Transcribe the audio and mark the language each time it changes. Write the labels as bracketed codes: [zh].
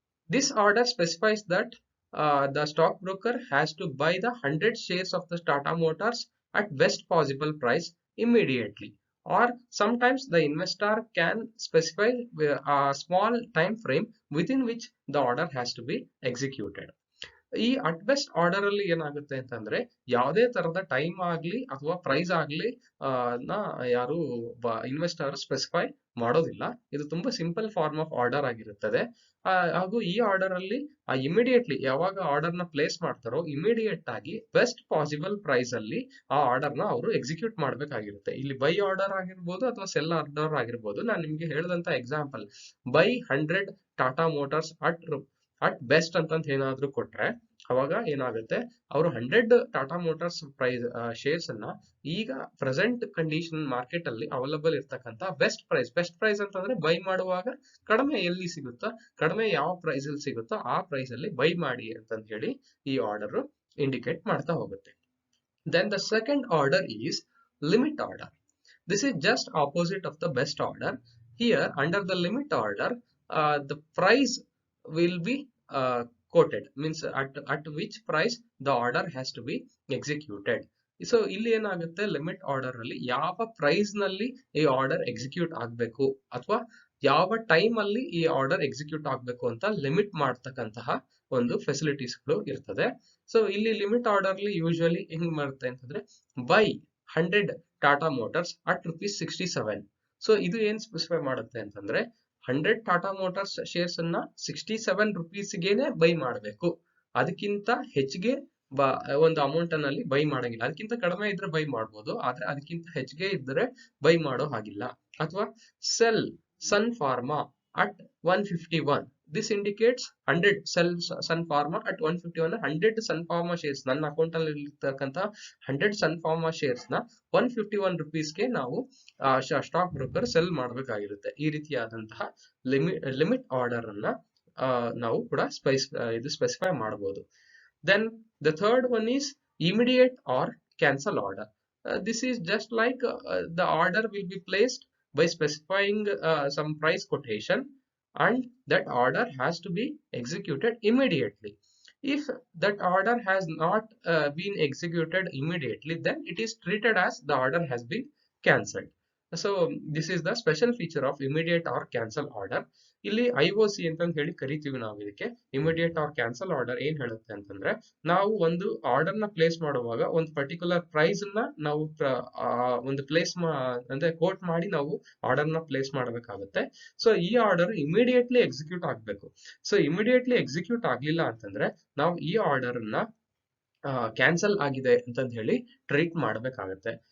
[en] This order specifies that the stockbroker has to buy the 100 shares of the Tata Motors at best possible price immediately, or sometimes the investor can specify a small time frame within which the order has to be executed. [kn] ಈ at best order ಅಲ್ಲಿ ಏನಾಗುತ್ತೆ ಅಂತಂದ್ರೆ, ಯಾವುದೇ ತರದ time ಆಗ್ಲಿ ಅಥವಾ price ಆಗ್ಲಿ ಯಾರು ಇನ್ವೆಸ್ಟರ್ ಸ್ಪೆಸಿಫೈ ಮಾಡೋದಿಲ್ಲ. ಇದು ತುಂಬಾ ಸಿಂಪಲ್ ಫಾರ್ಮ್ ಆಫ್ ಆರ್ಡರ್ ಆಗಿರುತ್ತದೆ. ಹಾಗೂ ಈ ಆರ್ಡರ್ ಅಲ್ಲಿ ಇಮಿಡಿಯೇಟ್ಲಿ ಯಾವಾಗ ಆರ್ಡರ್ ನ ಪ್ಲೇಸ್ ಮಾಡ್ತಾರೋ ಇಮಿಡಿಯೇಟ್ ಆಗಿ ಬೆಸ್ಟ್ ಪಾಸಿಬಲ್ ಪ್ರೈಸ್ ಅಲ್ಲಿ ಆ ಆರ್ಡರ್ ನ ಅವರು ಎಕ್ಸಿಕ್ಯೂಟ್ ಮಾಡ್ಬೇಕಾಗಿರುತ್ತೆ. ಇಲ್ಲಿ ಬೈ ಆರ್ಡರ್ ಆಗಿರ್ಬೋದು ಅಥವಾ ಸೆಲ್ ಆರ್ಡರ್ ಆಗಿರ್ಬೋದು. ನಾನು ನಿಮ್ಗೆ ಹೇಳಿದಂತ example by 100 Tata motors at best ಅಂತಂತ ಏನಾದ್ರು ಕೊಟ್ರೆ ಅವಾಗ ಏನಾಗುತ್ತೆ, ಅವರು 100 ಟಾಟಾ ಮೋಟಾರ್ಸ್ ಶೇರ್ಸ್ ಅನ್ನ ಈಗ ಪ್ರೆಸೆಂಟ್ ಕಂಡೀಷನ್ ಮಾರ್ಕೆಟ್ ಅಲ್ಲಿ ಅವೈಲಬಲ್ ಇರ್ತಕ್ಕಂತ ಬೆಸ್ಟ್ ಪ್ರೈಸ್ ಅಂತಂದ್ರೆ ಬೈ ಮಾಡುವಾಗ ಕಡಿಮೆ ಎಲ್ಲಿ ಸಿಗುತ್ತೋ, ಕಡಿಮೆ ಯಾವ ಪ್ರೈಸ್ ಅಲ್ಲಿ ಸಿಗುತ್ತೋ ಆ ಪ್ರೈಸ್ ಅಲ್ಲಿ ಬೈ ಮಾಡಿ ಅಂತ ಹೇಳಿ ಈ ಆರ್ಡರ್ ಇಂಡಿಕೇಟ್ ಮಾಡ್ತಾ ಹೋಗುತ್ತೆ. [en] Then the second order is limit order. This is just opposite of the best order. Here under the limit order, the price will be quoted, means at which price the order has to be executed. [kn] So ಇಲ್ಲಿ ಏನಾಗುತ್ತೆ, limit order ಅಲ್ಲಿ ಯಾವ price ನಲ್ಲಿ ಈ order execute ಆಗ್ಬೇಕು ಅಥವಾ ಯಾವ time ಅಲ್ಲಿ ಈ ಆರ್ಡರ್ ಎಕ್ಸಿಕ್ಯೂಟ್ ಆಗ್ಬೇಕು ಅಂತ ಲಿಮಿಟ್ ಮಾಡ್ತಕ್ಕಂತಹ ಒಂದು ಫೆಸಿಲಿಟೀಸ್ ಗಳು ಇರ್ತದೆ. ಸೊ ಇಲ್ಲಿ ಲಿಮಿಟ್ ಆರ್ಡರ್ ಅಲ್ಲಿ ಯೂಶುವಲಿ ಹೆಂಗ್ ಬರುತ್ತೆ ಅಂತಂದ್ರೆ by 100 Tata motors at rupees 67. So ಇದು ಏನ್ ಸ್ಪೆಸಿಫೈ ಮಾಡುತ್ತೆ ಅಂತಂದ್ರೆ 100 ಟಾಟಾ ಮೋಟಾರ್ಸ್ ಶೇರ್ಸ್ ಅನ್ನ 67 rupeesಗೆನೆ ಬೈ ಮಾಡಬೇಕು. ಅದಕ್ಕಿಂತ ಹೆಚ್ಚಿಗೆ ಒಂದು ಅಮೌಂಟ್ ನಲ್ಲಿ ಬೈ ಮಾಡಂಗಿಲ್ಲ. ಅದಕ್ಕಿಂತ ಕಡಿಮೆ ಇದ್ರೆ ಬೈ ಮಾಡಬಹುದು, ಆದ್ರೆ ಅದಕ್ಕಿಂತ ಹೆಚ್ಚಿಗೆ ಇದ್ರೆ ಬೈ ಮಾಡೋ ಹಾಗಿಲ್ಲ. ಅಥವಾ cell sun pharma [en] at 151. This indicates 100 sell Sun Pharma at 151. [kn] 100 Sun Pharma shares ನನ್ನ ಅಕೌಂಟ್ ಅಲ್ಲಿ ಇರ್ತಕ್ಕಂತ 100 Sun Pharma shares ನ 151 rupeesಗೆ ನಾವು ಸ್ಟಾಕ್ ಬ್ರೋಕರ್ ಸೆಲ್ ಮಾಡಬೇಕಾಗಿರುತ್ತೆ. ಈ ರೀತಿಯಾದಂತಹ ಲಿಮಿಟ್ ಆರ್ಡರ್ ಅನ್ನ ನಾವು ಕೂಡ ಸ್ಪೆಸಿಫೈ ಮಾಡಬಹುದು. [en] Then the third one is immediate or cancel order. This is just like the order will be placed by specifying some price quotation, and that order has to be executed immediately. If that order has not been executed immediately, then it is treated as the order has been cancelled. So this is the special feature of immediate or cancel order. [kn] ಇಲ್ಲಿ IOC ಅಂತ ಹೇಳಿ ಕರಿತೀವಿ ನಾವು ಇದಕ್ಕೆ. Immediate R cancel order ಏನ್ ಹೇಳುತ್ತೆ ಅಂತಂದ್ರೆ, ನಾವು ಒಂದು ಆರ್ಡರ್ ನ ಪ್ಲೇಸ್ ಮಾಡುವಾಗ ಒಂದು ಪರ್ಟಿಕ್ಯುಲರ್ ಪ್ರೈಸ್ ನ ನಾವು ಒಂದು ಅಂದ್ರೆ ಕೋಟ್ ಮಾಡಿ ನಾವು ಆರ್ಡರ್ ನ ಪ್ಲೇಸ್ ಮಾಡಬೇಕಾಗುತ್ತೆ. ಸೊ ಈ ಆರ್ಡರ್ ಇಮಿಡಿಯೇಟ್ಲಿ ಎಕ್ಸಿಕ್ಯೂಟ್ ಆಗ್ಬೇಕು. ಸೊ ಇಮಿಡಿಯೇಟ್ಲಿ ಎಕ್ಸಿಕ್ಯೂಟ್ ಆಗ್ಲಿಲ್ಲ ಅಂತಂದ್ರೆ ನಾವು ಈ ಆರ್ಡರ್ ನ ಕ್ಯಾನ್ಸಲ್ ಆಗಿದೆ ಅಂತ ಹೇಳಿ ಟ್ರೀಟ್ ಮಾಡಬೇಕಾಗತ್ತೆ.